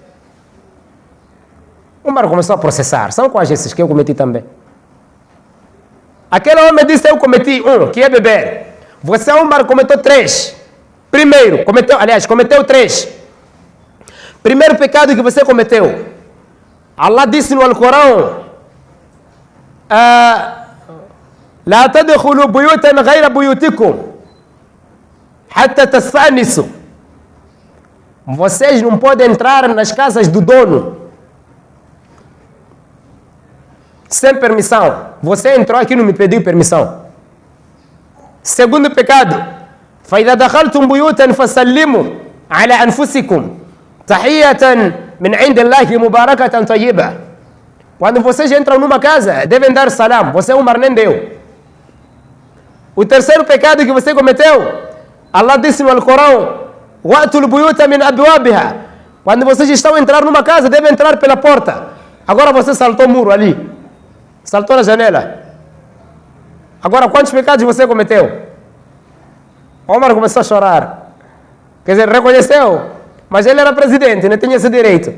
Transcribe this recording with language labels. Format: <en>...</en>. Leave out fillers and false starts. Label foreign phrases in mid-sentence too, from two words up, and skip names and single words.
<pt>Umar começou a processar, são quais esses que eu cometi também? Aquele homem disse, eu cometi 1, que é beber. Você, Umar, cometeu 3. Primeiro, cometeu 3. Primeiro pecado que você cometeu. Allah disse no Alcorão,</pt> <ar>لا تدخلوا بيوتا غير بيوتكم حتى تستأنسوا.</ar> <pt>Vocês não podem entrar nas casas do dono sem permissão. Você entrou aqui e não me pediu permissão. Segundo pecado,</pt> <ar>فإذا دخلتم بيوتا فسلموا على أنفسكم تحية من عند الله مباركة طيبة.</ar> <pt>Quando vocês entram numa casa, devem dar salam. Você, Umar, nem deu. O terceiro pecado que você cometeu, Allah disse no Alcorão,</pt> <ar>وَأْتُوا الْبُيُوتَ مِنْ أَبْوَابِهَا.</ar> <pt>Quando vocês estão a entrar numa casa, devem entrar pela porta. Agora você saltou o muro ali. Saltou na janela. Agora, quantos pecados você cometeu? Omar começou a chorar. Quer dizer, reconheceu, mas ele era presidente, não tinha esse direito.</pt>